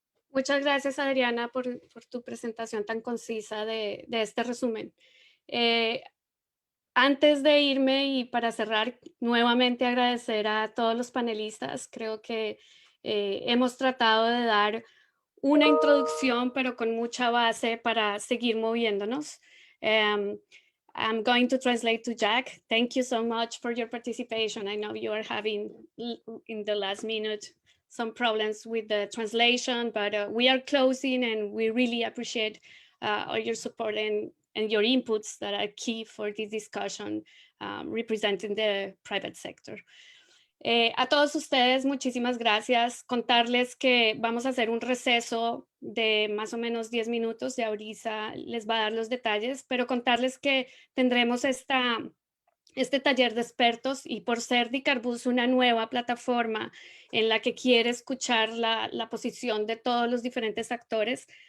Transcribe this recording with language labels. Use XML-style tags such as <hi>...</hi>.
<es>Muchas gracias, Adriana, por tu presentación tan concisa de este resumen. Antes de irme y para cerrar, nuevamente agradecer a todos los panelistas. Creo que hemos tratado de dar una introducción, pero con mucha base para seguir moviéndonos.</es> <en>I'm going to translate to Jack. Thank you so much for your participation. I know you are having, in the last minute, some problems with the translation, but we are closing and we really appreciate all your support and your inputs that are key for this discussion representing the private sector.</en> <es>A todos ustedes, muchísimas gracias. Contarles que vamos a hacer un receso de más o menos 10 minutos. Ya Orisa les va a dar los detalles, pero contarles que tendremos este taller de expertos y por ser DICARBUS una nueva plataforma en la que quiere escuchar la posición de todos los diferentes actores,</es>